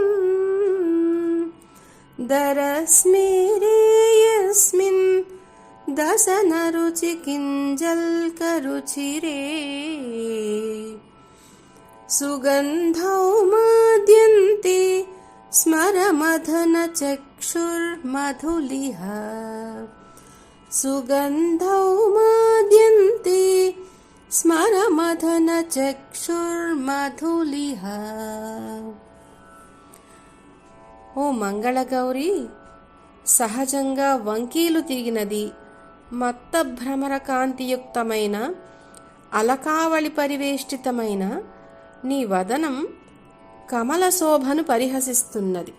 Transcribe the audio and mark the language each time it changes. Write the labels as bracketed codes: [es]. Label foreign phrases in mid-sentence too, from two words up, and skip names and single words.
[sa] दरस्मेरे यस्मिन् दशनरुचिकिञ्जल्करुचिरे सुगन्धौ माद्यन्ते स्मरमथनचक्षुर्मधुलिह सुगन्धौ माद्यन्ते स्मरमथनचक्षुर्मधुलिह. [te] ఓ మంగళగౌరి, సహజంగా వంకీలు తిరిగినది మత్త భ్రమర కాంతియుక్తమైన అలకావళి పరివేష్టితమైన నీ వదనం కమల శోభను పరిహసిస్తున్నది.